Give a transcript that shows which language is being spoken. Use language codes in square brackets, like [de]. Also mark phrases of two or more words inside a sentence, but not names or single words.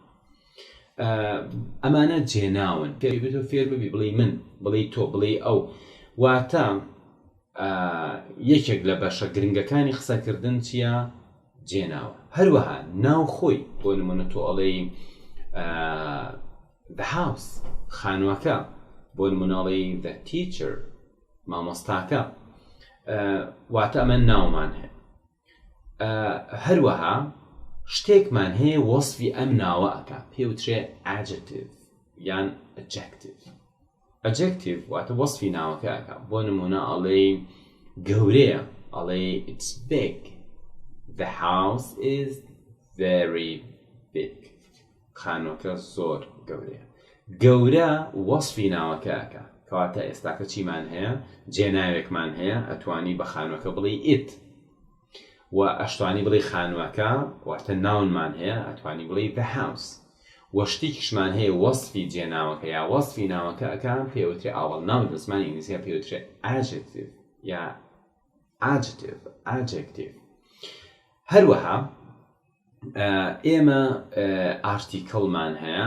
[ckb] ئەمانە جێناون. پێویستە فێر ببی بڵێ من، بڵێ تۆ، بڵێ ئەو. واتە یەکێک لە بەشە گرنگەکانی قسەکردن چییە؟ جێناوە. هەروەها ناو خۆی، بۆ نمونە تۆ ئەڵێی [en] the house، [ckb] خانووەکە، بۆ نمونە ئەڵێی [en] the teacher، [ckb] مامۆستاکە. واتە ئەمە ناومان هەیە. هەروەها شتێکمان هەیە وەسفی ئەم ناوە ئەکا، پێوترێ adjective یان adjective. adjective واتە وەسفی ناوەکە ئەکا. بۆ نمونە ئەڵێ گەورەیە، ئەڵێ [en] it's big، the house is very big، [ckb] خانووەکە زۆر گەورەیە. گەورە وەسفی ناوەکە ئەکا، کەواتە ئێستاکە چیمان هەیە؟ جێناوێکمان هەیە، ئەتوانی بە خانووەکە بڵێ it، و ئەشتوانی بڵێ خانووەکە واتە ناونمان هەیە، ئەتوانی بڵێ [en] the house. [ckb] و شتێکیشمان هەیە وەسفی جێناوەکە یا وەسفی ناوەکە ئەکا، پێوترێ ئاوەڵ ناو. لە زمانی ئینگلیزیە پێوترێ adjective یا adjective. هەروەها ئێمە ئارتیکڵمان هەیە.